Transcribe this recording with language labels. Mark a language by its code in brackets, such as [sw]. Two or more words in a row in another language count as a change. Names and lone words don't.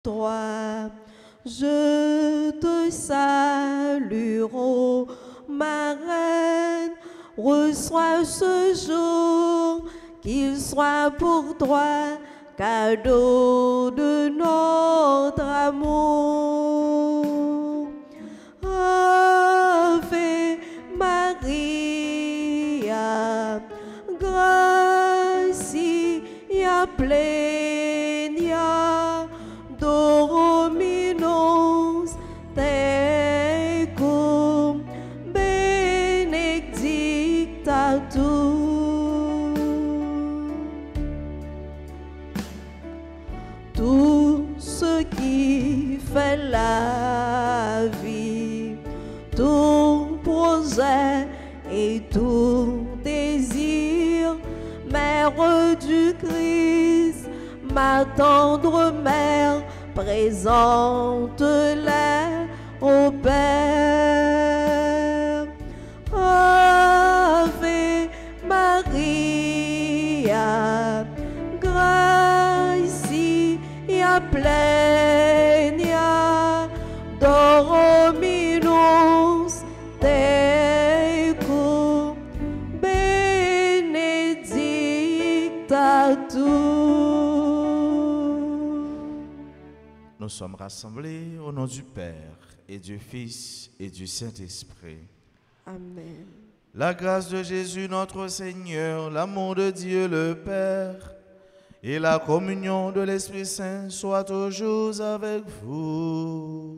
[fr] Toi, je te salue, ô ma reine, reçois ce jour, qu'il soit pour toi cadeau de notre amour. [la] Ave Maria, gratia plena, Dominus tecum, benedicta tu. [fr] Tout ce qui fait la vie, tout projet et tout désir, Mère du Christ, ma tendre mère, présente-les au Père. [la] Ave Maria, gratia plena, Dominus tecum, benedicta tu. [fr] Nous sommes rassemblés au nom du Père et du Fils et du Saint-Esprit. Amen. La grâce de Jésus notre Seigneur, l'amour de Dieu le Père et la communion de l'Esprit Saint soient toujours avec vous.